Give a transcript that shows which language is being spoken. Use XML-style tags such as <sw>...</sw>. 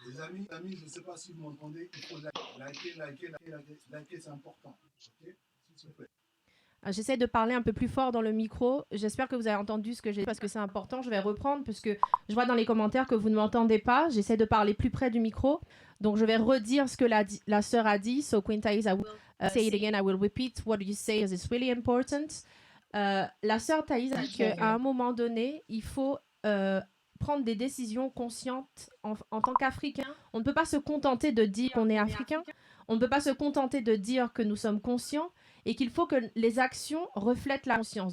<fr>Les amis, je ne sais pas si vous m'entendez, il faut liker, c'est important. Okay? S'il vous plaît. J'essaie de parler un peu plus fort dans le micro. J'espère que vous avez entendu ce que j'ai dit parce que c'est important. Je vais reprendre parce que je vois dans les commentaires que vous ne m'entendez pas. J'essaie de parler plus près du micro. Donc, je vais redire ce que la sœur a dit.</fr> <en>So, Queen Taese, I will say it again. I will repeat what you say because it's really important.</en> <fr>La sœur Taese a dit qu'à un moment donné, il faut prendre des décisions conscientes en tant qu'Africain. On ne peut pas se contenter de dire qu'on est Africain. On ne peut pas se contenter de dire que nous sommes conscients et qu'il faut que les actions reflètent la conscience.</fr>